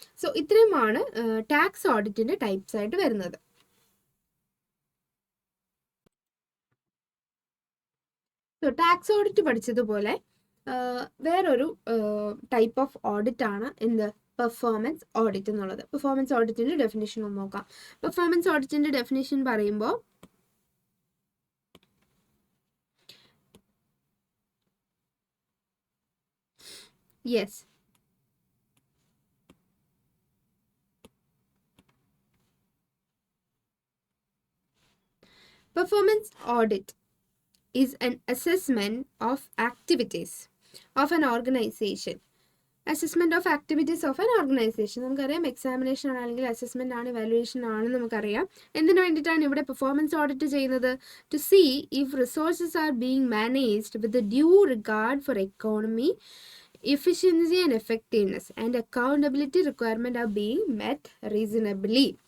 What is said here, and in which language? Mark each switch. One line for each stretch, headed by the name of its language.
Malayalam: So ഇത്രയുമാണ് tax ഓഡിറ്റിൻ്റെ types ആയിട്ട് വരുന്നത്. സോ ടാക്സ് ഓഡിറ്റ് പഠിച്ചതുപോലെ വേറൊരു ടൈപ്പ് ഓഫ് ഓഡിറ്റ് ആണ് എന്ത്? പെർഫോമൻസ് ഓഡിറ്റ് എന്നുള്ളത്. പെർഫോമൻസ് ഓഡിറ്റിൻ്റെ ഡെഫിനിഷൻ ഒന്ന് നോക്കാം. പെർഫോമൻസ് ഓഡിറ്റിൻ്റെ ഡെഫിനിഷൻ പറയുമ്പോൾ
English: Yes, performance audit is an assessment of activities of an organization. Assessment of activities of an organization.
Malayalam: നമുക്കറിയാം എക്സാമിനേഷൻ ആണെങ്കിൽ അസസ്മെൻ്റ് ആണ്, ഇവാലുവേഷൻ ആണ് നമുക്കറിയാം. എന്തിനു വേണ്ടിയിട്ടാണ് ഇവിടെ പെർഫോമൻസ് ഓഡിറ്റ് ചെയ്യുന്നത്?
English: To see if resources are being managed with due regard for economy, efficiency and effectiveness, and accountability requirement are being met reasonably.